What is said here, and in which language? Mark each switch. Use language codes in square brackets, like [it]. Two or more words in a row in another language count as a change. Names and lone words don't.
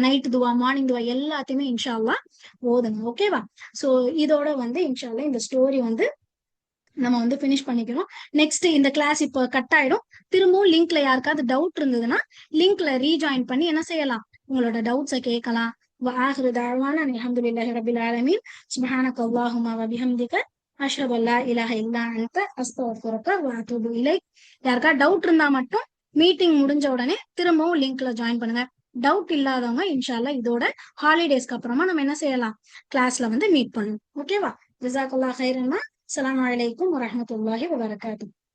[ta] நைட் துவா, மார்னிங் துவா எல்லாத்தையுமே [ar] إن شاء الله [ta] ஓதுங்க. ஓகேவா? சோ இதோட வந்து [ar] إن شاء الله [ta] இந்த ஸ்டோரி வந்து நம்ம வந்து பினிஷ் பண்ணிக்கிறோம். நெக்ஸ்ட் இந்த கிளாஸ் இப்போ கட் ஆயிடும். திரும்பவும் லிங்க்ல யாருக்காவது டவுட் இருந்ததுன்னா லிங்க்ல ரீஜாயின் பண்ணி என்ன செய்யலாம், உங்களோட டவுட்ஸை கேட்கலாம். [ar] وآخر دعوانا أن الحمد لله رب العالمين سبحانك اللهم وبحمدك أشهد أن لا إله إلا أنت أستغفرك وأتوب إليك. [ta] யாருக்கா டவுட் இருந்தா மட்டும் மீட்டிங் முடிஞ்ச உடனே திரும்பவும் லிங்க்ல ஜாயின் பண்ணுங்க. டவுட் இல்லாதவங்க இன்ஷால்லா இதோட ஹாலிடேஸ்க்கு அப்புறமா நம்ம என்ன செய்யலாம், கிளாஸ்ல வந்து மீட் பண்ணணும். ஓகேவா? [ar] جزاك الله خيرا. السلام عليكم ورحمة الله وبركاته.